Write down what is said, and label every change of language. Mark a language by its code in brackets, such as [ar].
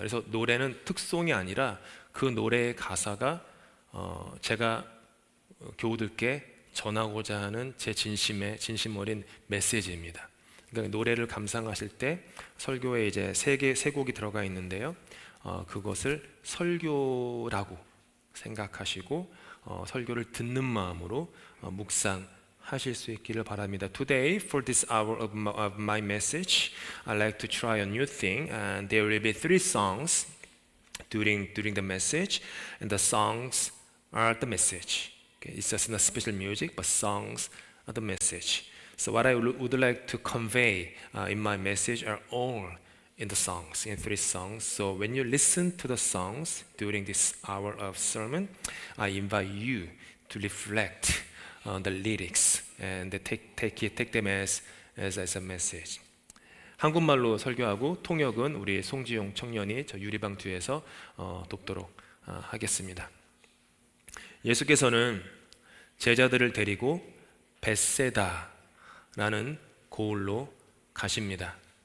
[ko] 그래서 노래는 특송이 아니라 그 노래의 가사가 제가 교우들께 전하고자 하는 제 진심 어린 메시지입니다. 그러니까 노래를 감상하실 때 설교에 이제 3곡이 들어가 있는데요. 그것을 설교라고 생각하시고 설교를 듣는 마음으로 묵상하실 수 있기를 바랍니다. [en] Today, for this hour of my message, I'd like to try a new thing, and there will be 3 songs during the message, and the songs are the message. Okay, it's just not special music, but songs are the message. So what I would like to convey in my message are all in the songs, in 3 songs. So when you listen to the songs during this hour of sermon, I invite you to reflect on the lyrics and take them as a message. [ko] 한국말로 설교하고 통역은 우리 송지용 청년이 저 유리방 뒤에서 돕도록 하겠습니다. 예수께서는 제자들을 데리고 벳세다라는 고을로 가십니다.